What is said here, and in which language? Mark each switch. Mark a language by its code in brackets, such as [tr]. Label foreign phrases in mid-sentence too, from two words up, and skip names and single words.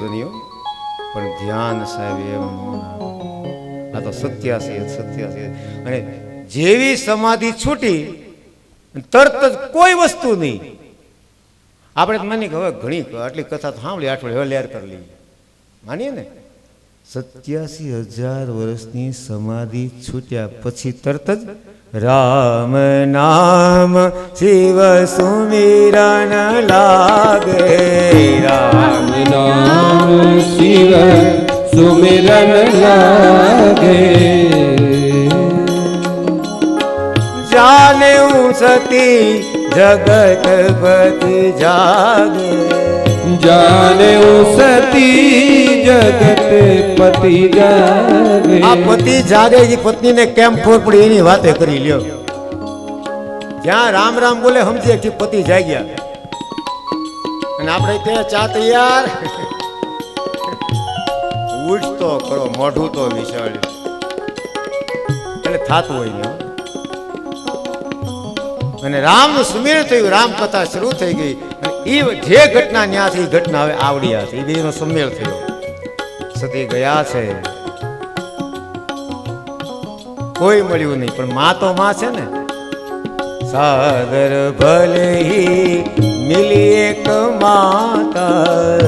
[gu] નહીં હો પણ ધ્યાન સાહેબ એમ આ તો 87 અને જેવી સમાધિ છૂટી તરત જ કોઈ વસ્તુ નહીં આપણે માની હવે ઘણી આટલી કથા તો સાંભળી અઠવાડિયે હવે લેર કરી લઈએ માનીએ ને 87,000 વર્ષની સમાધિ છૂટ્યા પછી તરત જ [awa] राम नाम शिव सुमिरन लागे राम नाम शिव सुमिरन लागे जाने सती जगतपति जागे जाने सती जगत पति जागे [gu] આ પતિ જાગે એ પત્નીને કેમ ખબર પડી એની વાતે કરી લ્યો જ્યાં રામ રામ બોલે સમજે કે પતિ જાગ્યા અને આપણે ત્યાં ચા તૈયાર ઉઠ તો કરો મોઢું તો વિશાળ એટલે થાતું હોય ને અને રામનું સુમેળ થયું રામ કથા શરૂ થઈ ગઈ અને એ જે ઘટના ન્યાથી ઘટના હવે આવડ્યા છે એ બેનો સુમેળ થયો સતી ગયા છે કોઈ મળ્યું નહીં પણ માં તો માં છે ને [awa] सादर भले ही मिली एक माता